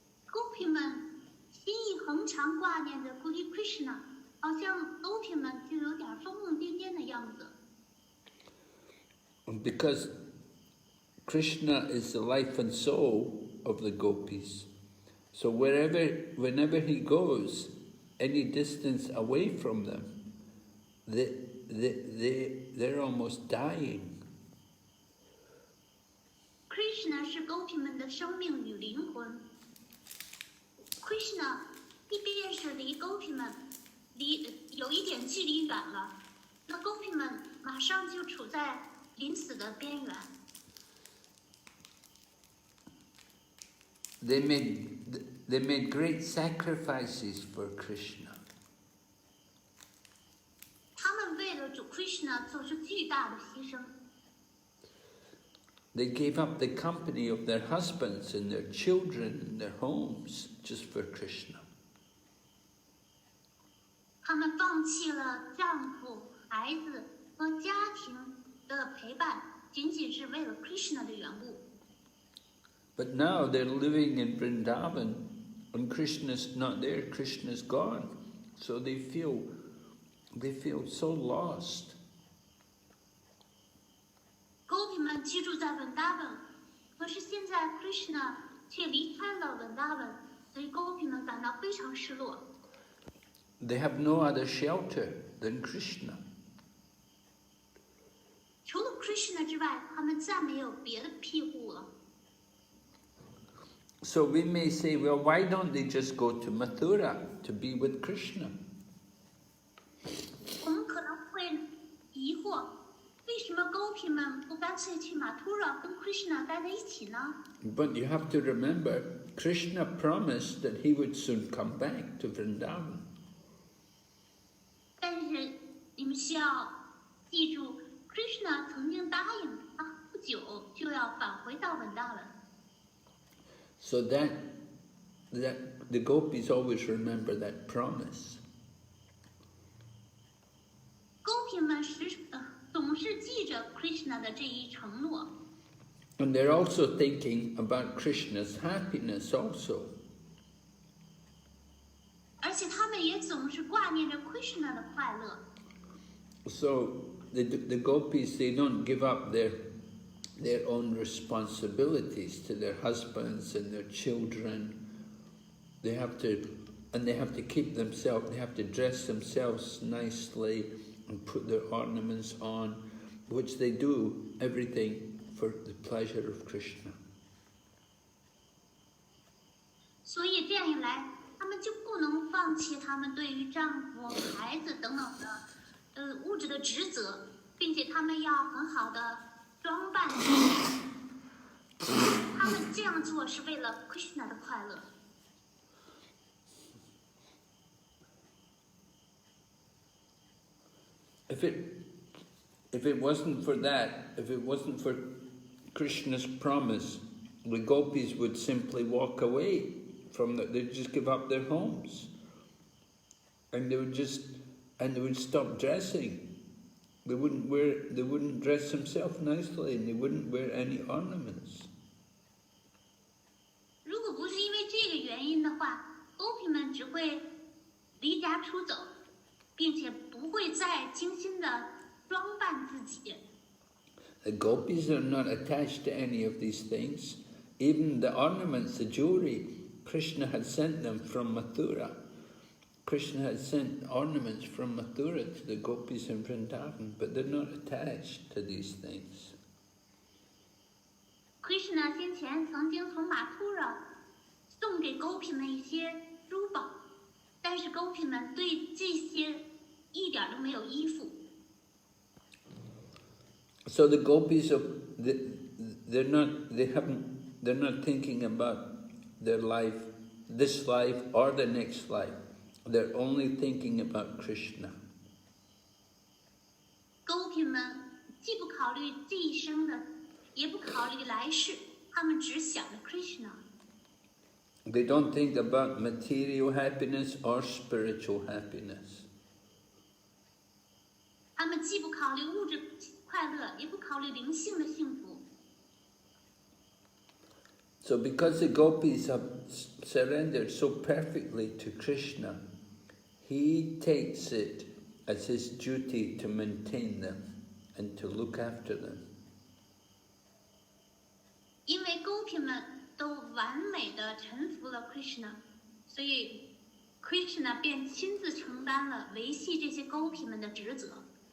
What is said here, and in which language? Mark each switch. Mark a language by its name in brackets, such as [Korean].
[Chinese] Gopi 们心意恒常挂念着关于 Krishna， 好像 Gopi 们就有点疯疯癫癫的样子。 [English] Because Krishna is the life and soul of the gopis, so whenever he goes, any distance away from them, they're almost dying. [Chinese] Krishna 是 Gopi 们的生命与灵魂。Krishna 即便是离 Gopi 们有一点距离远了，那 Gopi 们马上就处在临死的边缘。 [English] They made great sacrifices for Krishna. [Chinese] 他们为了主 Krishna 做出巨大的牺牲。 [English] They gave up the company of their husbands and their children and their homes just for Krishna. [Chinese] 他们放弃了丈夫、孩子和家庭的陪伴，仅仅是为了 Krishna 的缘故。 [English] But now they're living in Vrindavan, and Krishna's not there, Krishna's gone. So they feel so lost. [Chinese] Gopi 们居住在 Vrindavan， 可是现在 Krishna 却离开了 Vrindavan， 所以 Gopi 们感到非常失落。 [English] They have no other shelter than Krishna. [Chinese] 除了 Krishna 之外，他们再没有别的庇护了。 [English] So we may say, well, why don't they just go to Mathura to be with Krishna? [Chinese] 我们可能会疑惑，为什么 Gopi 们不干脆去马图拉跟 Krishna 待在一起呢？ [English] But you have to remember, Krishna promised that he would soon come back to Vrindavan. [Chinese] 但是你们需要记住 ，Krishna 曾经答应他不久就要返回到 Vrindavan。 [English] So that the gopis always remember that promise. [Chinese] Gopi 们总是记着 Krishna 的这一承诺。 [English] And they're also thinking about Krishna's happiness also. [Chinese] 而且他们也总是挂念着 Krishna 的快乐。 [English] So the gopis, they don't give up their own responsibilities to their husbands and their children. They have to keep themselves, they have to dress themselves nicely and put their ornaments on, which they do everything for the pleasure of Krishna. [Chinese] 所以这样一来，他们就不能放弃他们对于丈夫、孩子等等的物质的职责，并且他们要很好的装扮自己。他们这样做是为了 Krishna 的快乐。 [English] If it wasn't for that, if it wasn't for Krishna's promise, the gopis would simply walk away from they'd just give up their homes. And they would stop dressing. They wouldn't dress themselves nicely, and they wouldn't wear any ornaments. [Chinese] 如果不是因为这个原因的话 ，Gopi 们只会离家出走，并且不会再精心的装扮自己。 [English] The gopis are not attached to any of these things. Even the ornaments, the jewelry, Krishna had sent them from Mathura. Krishna has sent ornaments from Uttara to the Gopis in Vrindavan, but they're not attached to these things. [Chinese] Krishna 先前曾经从马突尔送给狗皮们一些珠宝，但是狗皮们对这些一点都没有依附。 [English] So the Gopis they're not thinking about their life, this life or the next life. They're only thinking about Krishna. [Chinese] 狗皮们既不考虑这一生的，也不考虑来世，他们只想着 Krishna。 [English] They don't think about material happiness or spiritual happiness. [Chinese] 他们既不考虑物质快乐，也不考虑灵性的幸福。 [English] So because the Gopis have surrendered so perfectly to Krishna, he takes it as his duty to maintain them and to look after them. [Chinese] 因为狗皮们都完美的臣服了 Krishna， 所以 Krishna 便亲自承担了维系这些狗皮们的职责。